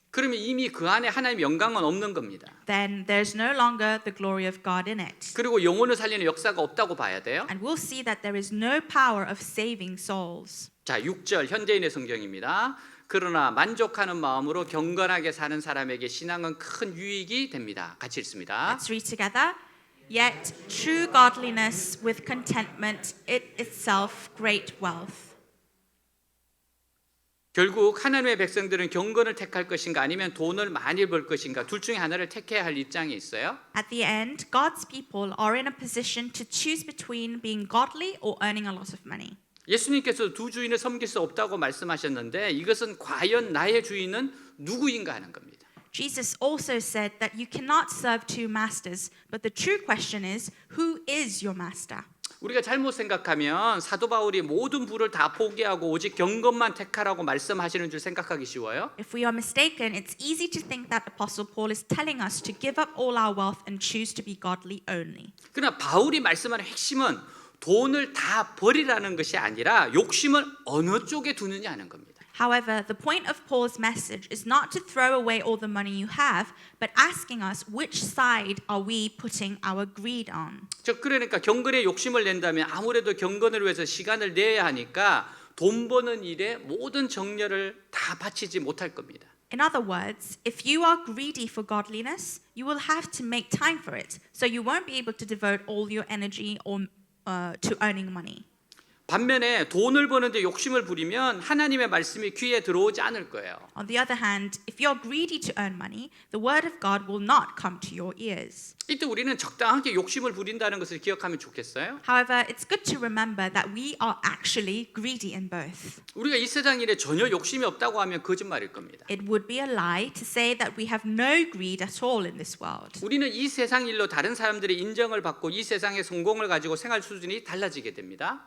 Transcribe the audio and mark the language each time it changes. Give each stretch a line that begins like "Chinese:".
Korean: 그러면 이미 그 안에 하나님의 영광은 없는 겁니다.
English: Then there's no longer the glory of God in it.
Korean: 그리고 영혼을 살리는 역사가 없다고 봐야 돼요.
English: And we'll see that there is no power of saving souls.
Korean: 자, 6절 현대인의 성경입니다. 그러나 만족하는 마음으로 경건하게 사는 사람에게 신앙은 큰 유익이 됩니다. 같이 읽습니다.
English: Let's read together. Yet true godliness with contentment is itself great wealth.
Korean: 결국 하나님의 백성들은 경건을 택할 것인가 아니면 돈을 많이 벌 것인가 둘 중에 하나를 택해야 할 입장에 있어요.
English: At the end, God's people are in a position to choose between being godly or earning a lot of money.
Korean: 예수님께서 두 주인을 섬길 수 없다고 말씀하셨는데 이것은 과연 나의 주인은 누구인가 하는 겁니다.
English: Jesus also said that you cannot serve two masters, but the true question is, who is your master?
Korean: 우리가 잘못 생각하면 사도 바울이 모든 부를 다 포기하고 오직 경건만 택하라고 말씀하시는 줄 생각하기 쉬워요.
English: If we are mistaken, it's easy to think that Apostle Paul is telling us to give up all our wealth and choose to be godly only.
Korean: 그러나 바울이 말씀하는 핵심은 돈을 다 버리라는 것이 아니라 욕심을 어느 쪽에 두느냐 하는 겁니다.
English: However, the point of Paul's message is not to throw away all the money you have, but asking us which side are we putting our greed on.
Korean: 즉 그러니까 경건에 욕심을 낸다면 아무래도 경건을 위해서 시간을 내야 하니까 돈 버는 일에 모든 정열을 다 바치지 못할 겁니다.
English: In other words, if you are greedy for godliness, you will have to make time for it, so you won't be able to devote all your energy to earning money.
Korean: 반면에 돈을 버는데 욕심을 부리면 하나님의 말씀이 귀에 들어오지 않을 거예요.
English: On the other hand, if you're greedy to earn money, the word of God will not come to your ears.
Korean: 이때 우리는 적당하게 욕심을 부린다는 것을 기억하면 좋겠어요.
English: However, it's good to remember that we are actually greedy in both.
Korean: 우리가 이 세상 일에 전혀 욕심이 없다고 하면 거짓말일 겁니다.
English: It would be a lie to say that we have no greed at all in this world.
Korean: 우리는 이 세상 일로 다른 사람들의 인정을 받고 이 세상의 성공을 가지고 생활 수준이 달라지게 됩니다.